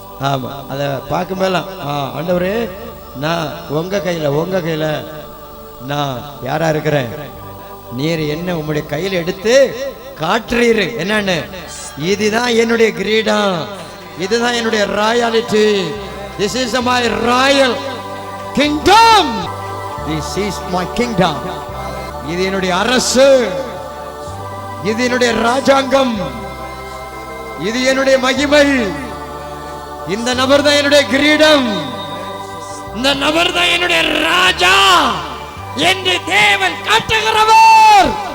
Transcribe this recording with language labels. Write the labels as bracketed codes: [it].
[ta] ஆமா, அதை பார்க்கும் போதெல்லாம் ஆண்டவரே, நான் உங்க கையில நான் யாரா இருக்கிறேன், நீர் என்ன உங்களுடைய கையில் எடுத்து காட்டுறீரு. என்னன்னு? இதுதான் என்னுடைய கிரீடம், இதுதான் என்னுடைய ராயாலிட்டி. [en] This is my royal kingdom. This is my kingdom. [ta] இது என்னுடைய அரசு, இது என்னுடைய ராஜாங்கம், இது என்னுடைய மகிமை. இந்த நபர் தான் என்னுடைய கிரீடம், இந்த நபர் தான் என்னுடைய ராஜா என்று தேவன் காட்டுகிறவர்.